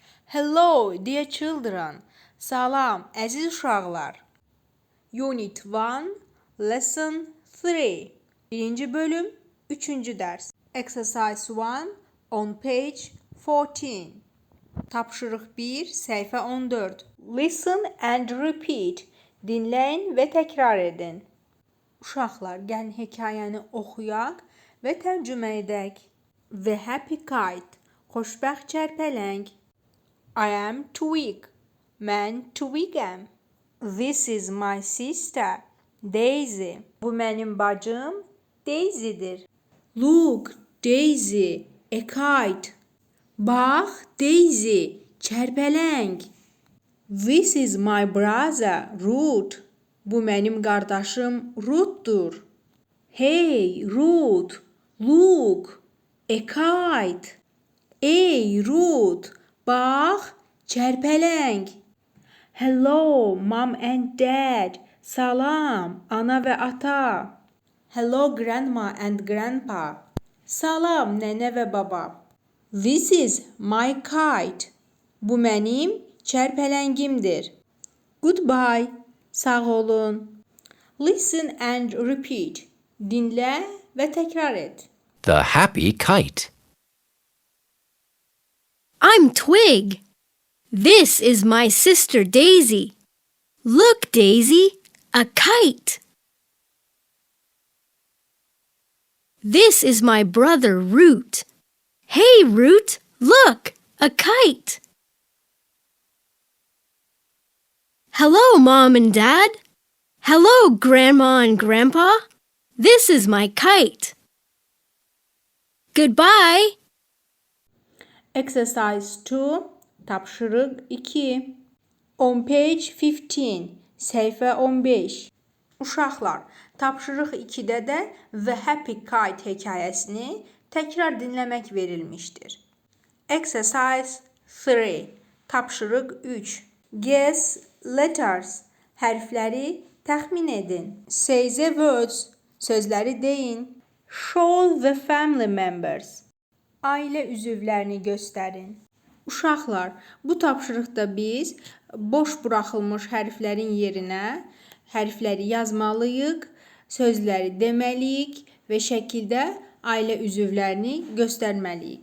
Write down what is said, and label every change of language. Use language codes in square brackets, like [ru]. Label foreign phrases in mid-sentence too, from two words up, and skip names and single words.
[en] Hello, dear children. [az] Salam, əziz uşaqlar. [en] Unit 1, Lesson 3. [az] Birinci bölüm, 3-cü dərs. [en] Exercise 1 on page 14. [az] Tapşırıq 1, səhifə 14. [en] Listen and repeat. [az] Dinləyin və təkrar edin. Uşaqlar, gəlin hekayəni oxuyaq və tərcümə edək. [en] The happy kite. [az] Xoşbəxt çərpələng. [en] I am Twig. [az] Mən Twigəm. [en] This is my sister, Daisy. [az] Bu mənim bacım Daisy'dir. [en] Look, Daisy, a kite. [az] Bax, Daisy, çərpələng. [en] This is my brother, Ruth. [az] Bu mənim qardaşım Ruth'dur. [en] Hey, Ruth, look, a kite. [az] Ey, Ruth, bax, çərpələng. [en] Hello, mom and dad. [az] Salam, ana və ata. [en] Hello, grandma and grandpa. [az] Salam, nənə və baba. [en] This is my kite. [az] Bu mənim çərpələngimdir. Goodbye. Sağ olun. [en] Listen and repeat. [az] Dinlə və təkrar et. [en] The happy kite. I'm Twig. This is my sister Daisy. Look, Daisy, a kite. This is my brother Root. Hey, Root, look, a kite. Hello, Mom and Dad. Hello, Grandma and Grandpa. This is my kite. Goodbye. Exercise 2, [az] tapşırıq 2. [en] On page 15, səhifə 15. [az] Uşaqlar, tapşırıq 2-də də The Happy Kite hekayəsini təkrar dinləmək verilmişdir. [en] Exercise 3, tapşırıq 3. Guess letters, [az] hərfləri təxmin edin. [en] Say the words, [az] sözləri deyin. [en] Show the family members, [az] ailə üzvlərini göstərin. Uşaqlar, bu tapşırıqda biz boş buraxılmış hərflərin yerinə hərfləri yazmalıyıq, sözləri deməliyik və şəkildə ailə üzvlərini göstərməliyik.